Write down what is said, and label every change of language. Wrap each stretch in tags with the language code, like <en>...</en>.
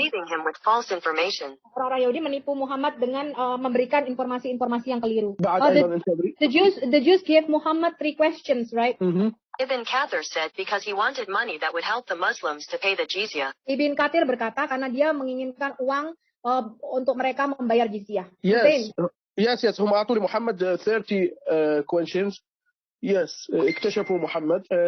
<en>deceiving him with false information.</en> <id>orang-orang Yahudi menipu Muhammad dengan memberikan informasi-informasi yang keliru.</id> <ar>بعد</ar> <en>The,</en> <ar>أيضا انتبهي.</ar> <en>the Jews gave Muhammad 3 questions, right? Ibn Kathir said because he wanted money that would help the Muslims to pay the jizya.</en> <id>Ibn Kathir berkata karena dia menginginkan uang untuk mereka membayar jizyah.</id> <en>Yes,</en> <ar>هم أعطوا لمحمد 30 questions. Yes, اكتشفوا محمد.</ar>